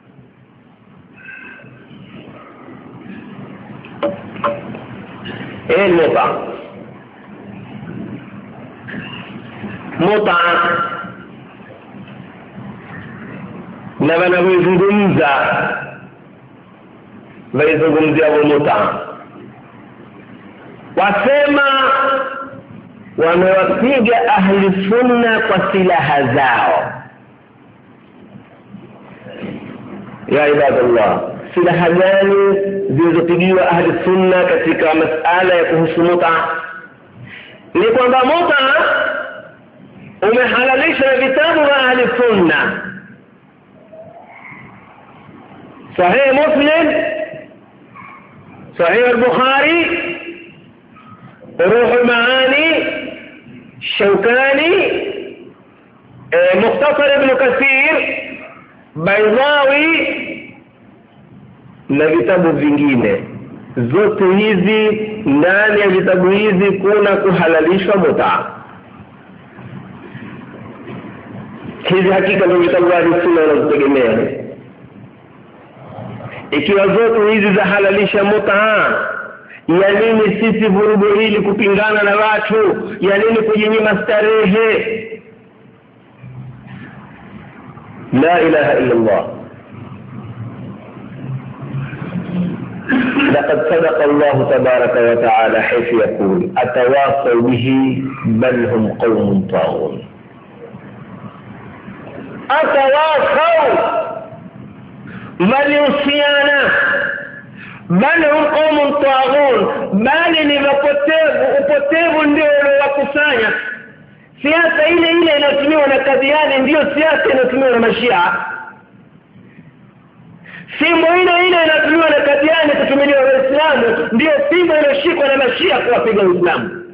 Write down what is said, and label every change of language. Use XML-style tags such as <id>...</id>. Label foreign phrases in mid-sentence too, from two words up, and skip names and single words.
<sw>Muta na wanavyozungumza waizungumzia muta, wasema wamewapiga ahli sunna kwa silaha zao.</sw> <ar>يا عباد الله,</ar> <sw>silaha gani zilizopigiwa ahli sunna katika masala ya kuhusu muta? Ni kwamba muta umehalalisha vitabu vya ahli sunna. Sahih Muslim, Sahih al-Bukhari, Ruh al-Maani, Shawkani, Mukhtasar Ibn Kathir, Baydawi na vitabu vingine. Zote hizi, ndani ya vitabu hizi kuna kuhalalishwa muta. Hizi hakika ndio vitabu vya sunna wanazotegemea. Ikiwa zote hizi za halalisha muta, ya nini sisi vurugu hili kupingana na watu? Ya nini kujinyima starehe?</sw> <ar>لا إله إلا الله. لقد صدق الله تبارك وتعالى حيث يقول أتواصوا به بل هم قوم طاغون.</ar> <sw>أتواصوا walihusiana</sw> <ar>بل هم قوم طاغون,</ar> <sw>bali ni upotevu ndio uliowakusanya. Siasa ile ile inatumiwa na Kadiani ndio siasa inatumiwa na Mashia. Fimbo ile ile inatumiwa na Kadiani kutumiwa na Waislamu ndio fimbo iliyoshikwa na Mashia kuwapiga Uislamu.</sw>